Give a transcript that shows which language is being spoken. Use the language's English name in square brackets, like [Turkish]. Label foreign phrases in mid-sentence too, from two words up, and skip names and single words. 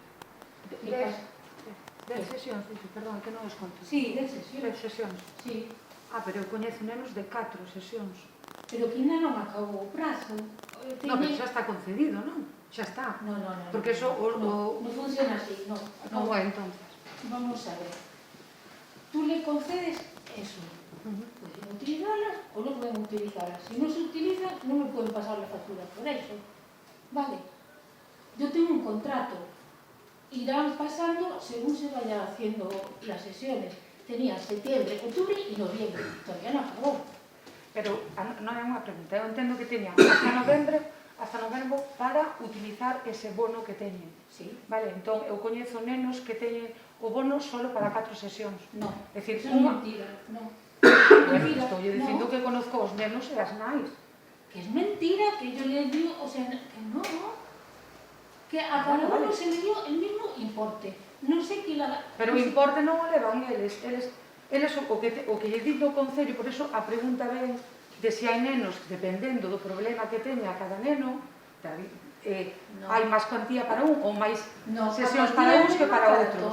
[Galician] 10 sesións, perdón, que non os conto. Sí, 10 sesións. 10 sesións. Sí. Pero eu coñezo nenos de 4 sesións. Pero que ainda non acabou o prazo. No, pero xa está concedido, non? Xa está. No. Porque eso non funciona así, non. Non é, entonces. [Spanish] Vamos a ver. Tú le concedes eso. Pueden utilizarlas o no pueden utilizarlas. Si no se utilizan, no me pueden pasar la factura por eso. Vale. Yo tengo un contrato. Irán pasando según se vayan haciendo las sesiones. Tenía septiembre, octubre y noviembre. Todavía no acabó. [Galician] Pero non é unha pregunta. Eu entendo que teñan hasta novembro para utilizar ese bono que teñen. Sí. Vale, entón eu coñezo nenos que teñen o bono solo para 4 sesións. No. É dicir, Eso é mentira. No. Bueno, estou dicindo que conozco os nenos e as nais. [Spanish] Que es mentira, que yo le digo, o sea, que no. Que a cada uno se le dio el mismo importe. [Galician] Non sei que la... Pero o importe non o levan eles. Eles o que lle dito o Concello, por eso a pregunta ven de se hai nenos, dependendo do problema que teña cada neno, hai máis cuantía para un ou máis sesións para uns que para outros.